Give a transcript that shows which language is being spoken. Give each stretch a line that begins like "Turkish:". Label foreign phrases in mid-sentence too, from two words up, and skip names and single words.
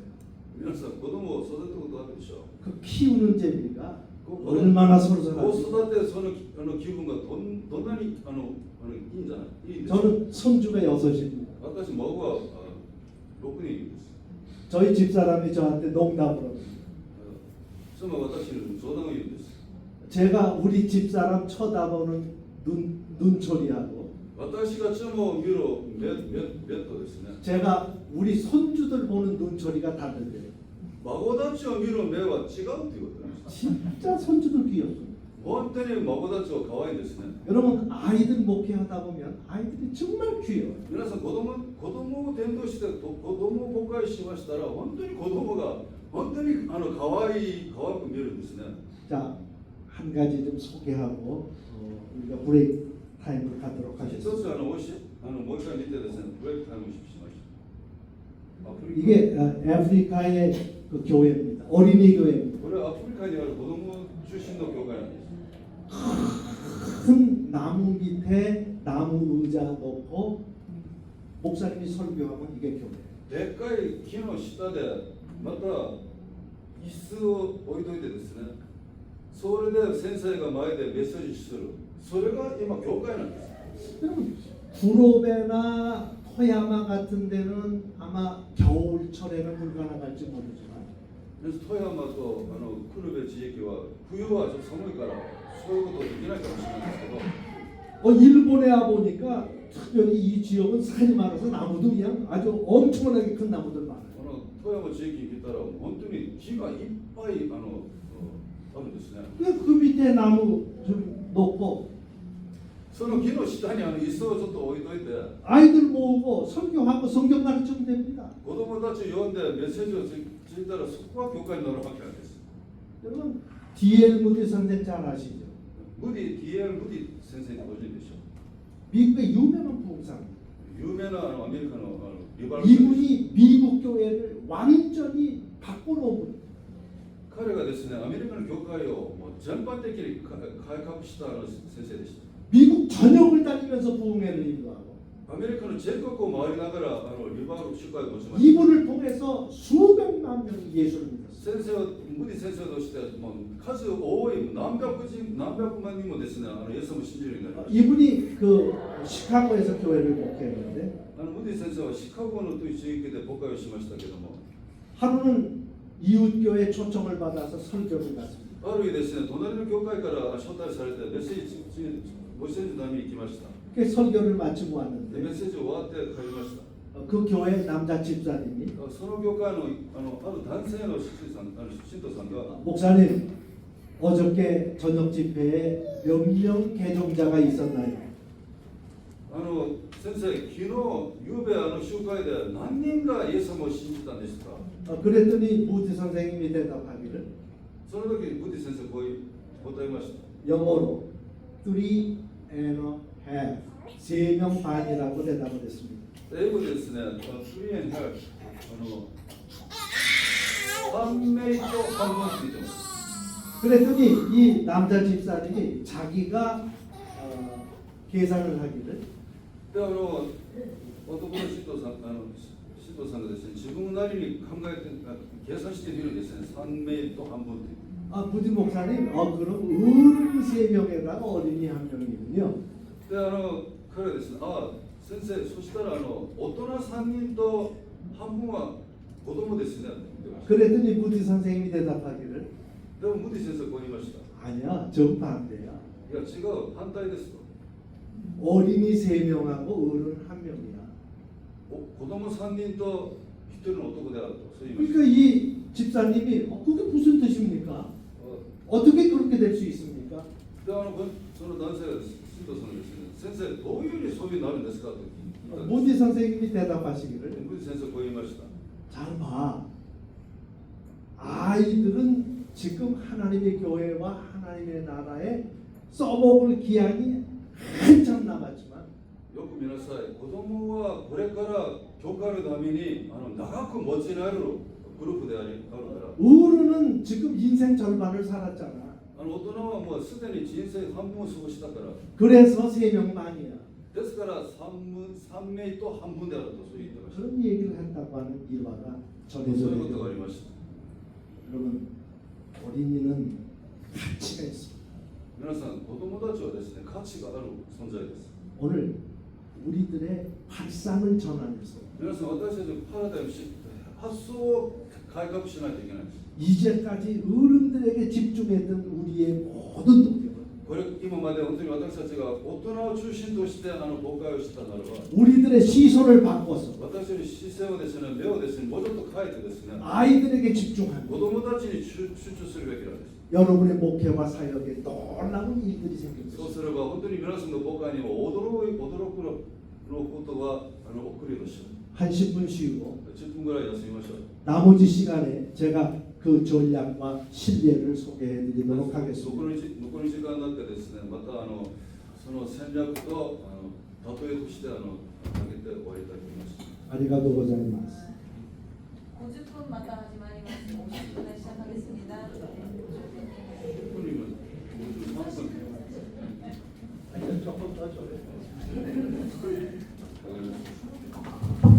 Japanese: 皆さん、子供を育てることあるでしょう。
Korean: 그 키우는 재미가 얼마나
Japanese: 子を
Korean: 솔솔한지.
Japanese: 育てその気分がどんなにいいんじゃないいいんですか。
Korean: 저는 손주가 6입니다.
Japanese: 私孫は6人です。
Korean: 저희 집사람이 저한테 농담으로
Japanese: 妻は私に冗談を言うんです。
Korean: 제가 우리 집사람 쳐다보는 눈초리하고
Japanese: 私が妻を見る目とですね、
Korean: 제가 우리 손주들 보는 눈초리가 다른데요.
Japanese: 孫たちを見る目は違うということなんです。
Korean: 진짜 손주들 귀엽습니다.
Japanese: 本当に孫たちは可愛いんですね。
Korean: 여러분 아이들 목회하다 보면 아이들이 정말 귀여워요.
Japanese: 皆さん子供を伝道して子供を誤解しましたら、本当に子供が本当に可愛く見えるんですね。
Korean: 자, 한 가지 좀 소개하고 우리가 브레이크 타임을 갖도록
Japanese: 一つ
Korean: 하겠습니다.
Japanese: もう一回見てですね、ブレイクタイムしました。アフリカ
Korean: 이게 아프리카의 그 교회입니다. 어린이 교회입니다.
Japanese: これはアフリカにある子供中心の教会なんです。
Korean: 큰 나무 밑에 나무 의자 놓고 목사님이 설교하면 이게 교회.
Japanese: でっかい木の下でまた椅子を置いといてですね、それで先生が前でメッセージする、それが今教会なんです。
Korean: 여러분 구로베나 토야마 같은 데는 아마 겨울철에는 불가능할지 모르지만
Japanese: 富山と久留米地域は冬はちょっと寒いからそういうことできないかもしれないですけど、
Korean: 일본에 와 보니까 특별히 이 지역은 산이 많아서 나무도 그냥 아주 엄청나게 큰 나무들 많아요.
Japanese: 富山地域に来たら本当に木がいっぱいあるんですね。
Korean: 그 밑에 나무 좀 놓고
Japanese: その木の下に椅子をちょっと置いといて、
Korean: 아이들 모으고 설교하고 성경 가르치면 됩니다.
Japanese: 子供たち呼んでメッセージをついたらそこは教会になるわけなんです。
Korean: 여러분 D.L. 무디 선생 잘 아시죠? D.L.
Japanese: ムディ先生にご存知でしょう。
Korean: 미국의 유명한 부흥사입니다.
Japanese: 有名なアメリカのリバル
Korean: 이분이 미국 교회를 완전히 바꿔놓은 분.
Japanese: 彼がですね、アメリカの教会をもう全般的に改革した先生でした。
Korean: 미국 전역을 다니면서 부흥회를 인도하고
Japanese: アメリカの全国を回りながらリバール集会を持ちました。
Korean: 이분을 통해서 수백만 명이 예수를 믿었어요.
Japanese: 先生はムディ先生としてもう数多い何百万人もですね、イエス様を信じるようになりました。
Korean: 이분이 그 시카고에서 교회를 목회했는데
Japanese: ムディ先生はシカゴのという地域で牧会をしましたけども、
Korean: 하루는 이웃교회 초청을 받아서 설교를 갔습니다.
Japanese: ある日ですね、隣の教会から招待されてメッセージのために行きました。
Korean: 그 설교를 마치고
Japanese: でメッ
Korean: 왔는데
Japanese: セージ終わって帰りました。
Korean: 그 교회 남자 집사님이
Japanese: その教会のある男性の信徒さんが
Korean: 목사님 어저께 저녁 집회에 몇 명 개종자가 있었나요?
Japanese: 先生、昨日夕べ集会で何人がイエス様を信じたんですか。
Korean: 그랬더니 무디 선생님이 대답하기를
Japanese: その時ムディ先生こう答えました。
Korean: 영어로
English: 3 and a half
Korean: 3명 반이라고 대답을 했습니다.
Japanese: 英語でですね、
English: 3 and a half
Japanese: 3 名と半分ついてます。
Korean: 그랬더니 이 남자 집사님이 자기가 계산을 하기를
Japanese: で男の信徒さんがですね、自分なりに考えて計算してみるんですね。3名と半分という。
Korean: 무디 목사님 그럼 어른 3명에다가 어린이 1명이군요.
Japanese: で彼はですね、先生、そしたら大人3人と半分は子供ですねって言ってました。
Korean: 그랬더니 무디 선생님이 대답하기를
Japanese: でもムディ先生こう言いました。
Korean: 아니야 정반대야.
Japanese: いや違う、反対ですと。
Korean: 어린이 3명하고 어른 1명이야.
Japanese: 子供3人と1人の男であるとそう言いました。
Korean: 그러니까 이 집사님이 그게 무슨 뜻입니까? 어떻게 그렇게 될 수 있습니까?
Japanese: でその男性が信徒さんがですね、先生どういうふうにそういうになるんですかと
Korean: 모디 선생님이 대답하시기를
Japanese: 문디 선생 こう言いました
Korean: 잘 봐. 아이들은 지금 하나님의 교회와 하나님의 나라에 써먹을 기한이 한참 남았지만
Japanese: よく見なさい。子供はこれから教会のために長く持ちなるグループであるから。
Korean: 어른은 지금 인생 절반을 살았잖아.
Japanese: 大人はもうすでに人生半分を過ごしたから。
Korean: 그래서 3명만이야.
Japanese: ですから3名と半分であるとそう言ってました。
Korean: 그런 얘기를 했다고 하는 일화가
Japanese: そう
Korean: 전해져
Japanese: いうことがあり
Korean: 있는
Japanese: ました。
Korean: 여러분 어린이는 가치가 있습니다.
Japanese: 皆さん子供たちはですね価値がある存在です。
Korean: 오늘 우리들의 발상을 전환해서
Japanese: 皆さん私たちのパラダイムシフト発想を改革しないといけないんです。
Korean: 이제까지 어른들에게 집중했던 우리의 모든 노력을
Japanese: これ今まで本当に私たちが大人を中心として公開をしたならば
Korean: 우리들의 시선을 바꿔서
Japanese: 私の視線をですね目をですねもうちょっと変えてですね
Korean: 아이들에게 집중하는
Japanese: 子供たちに集中するべきなんです。
Korean: 여러분의 목회와 사역에 놀라운 일들이 생깁니다.
Japanese: そうすれば本当に皆さんの母会にも驚くことが起こるでしょう。
Korean: 한 10분 쉬고
Japanese: 10 分ぐらい休みましょう。
Korean: 나머지 시간에 제가 그 전략과 신뢰를 소개해 드리도록
Japanese: 残
Korean: 하겠습니다.
Japanese: り時間になってですね、またその戦略と例えとして挙げて終わりたいと思います。ありがとうございます.
Korean: 50분마다 하지 말이ます. 50분에 시작하겠습니다.
Japanese: 本人は53分
Korean: 아니 조금 더 줘요.
Japanese: わかりました。